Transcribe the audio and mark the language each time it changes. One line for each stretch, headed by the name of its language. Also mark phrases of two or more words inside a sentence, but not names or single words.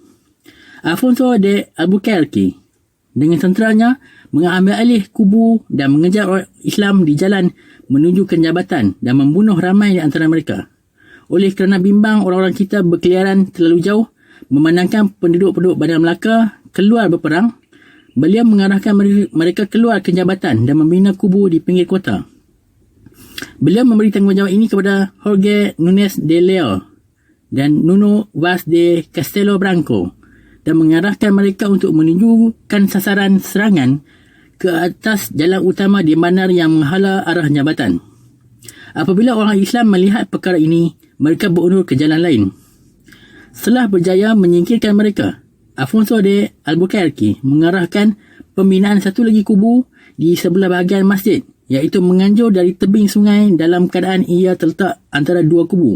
Malay: Afonso de Albuquerque dengan tenteranya mengambil alih kubu dan mengejar orang Islam di jalan menuju ke jambatan dan membunuh ramai di antara mereka. Oleh kerana bimbang orang-orang kita berkeliaran terlalu jauh memandangkan penduduk-penduduk Bandar Melaka keluar berperang, beliau mengarahkan mereka keluar ke jambatan dan membina kubu di pinggir kota. Beliau memberi tanggungjawab ini kepada Jorge Nunes de Leon dan Nuno Vaz de Castelo Branco dan mengarahkan mereka untuk menunjukkan sasaran serangan ke atas jalan utama di bandar yang menghala arah jambatan. Apabila orang Islam melihat perkara ini, mereka berundur ke jalan lain. Setelah berjaya menyingkirkan mereka, Afonso de Albuquerque mengarahkan pembinaan satu lagi kubu di sebelah bahagian masjid, iaitu menganjur dari tebing sungai dalam keadaan ia terletak antara 2 kubu.